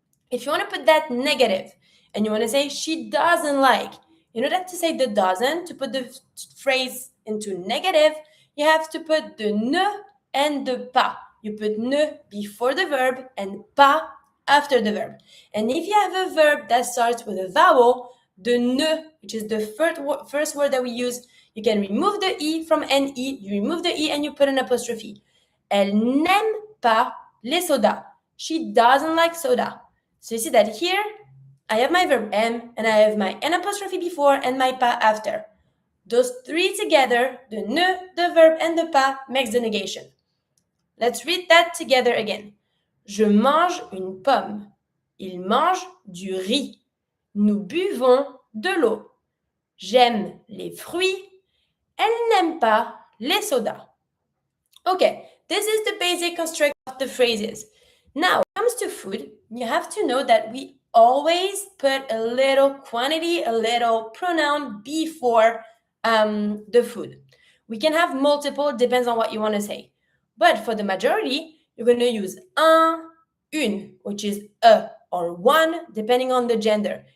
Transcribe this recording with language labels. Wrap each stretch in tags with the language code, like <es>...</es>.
<en>If you want to put that negative and you want to say she doesn't like, in order to say the doesn't, to put the phrase into negative, you have to put the ne and the pas. You put ne before the verb and pas after the verb. And if you have a verb that starts with a vowel, the ne, which is the first word that we use, you can remove the e from ne, you remove the e and you put an apostrophe.</en> <fr>Elle n'aime pas les sodas.</fr> <en>She doesn't like soda. So you see that here, I have my verb am, and I have my an apostrophe before and my pas after. Those three together, the ne, the verb, and the pas, makes the negation. Let's read that together again.</en> <fr>Je mange une pomme. Il mange du riz. Nous buvons de l'eau. J'aime les fruits. Elle n'aime pas les sodas.</fr> <en>Okay, this is the basic construction of the phrases. Now, when it comes to food, you have to know that we always put a little quantity, a little pronoun before the food. We can have multiple, depends on what you want to say. But for the majority, you're going to use un, une, which is a or one, depending on the gender.</en>